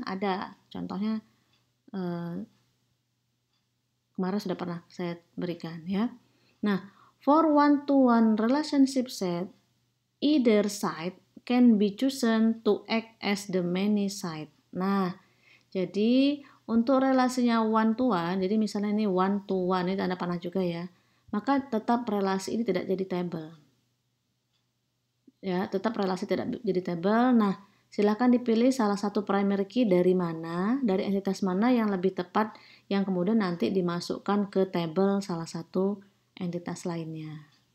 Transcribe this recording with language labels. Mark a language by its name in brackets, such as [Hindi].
[Indonesian] Ada contohnya kemarin sudah pernah saya berikan, ya. [English] Nah, for one to one relationship set, either side can be chosen to act as the many side. [Indonesian] Nah, jadi untuk relasinya one to one, jadi misalnya ini one to one, ini tanda panah juga ya, maka tetap relasi ini tidak jadi table. Ya, tetap relasi tidak jadi table. Nah, silakan dipilih salah satu primary key dari mana, dari entitas mana yang lebih tepat, yang kemudian nanti dimasukkan ke table salah satu entitas lainnya.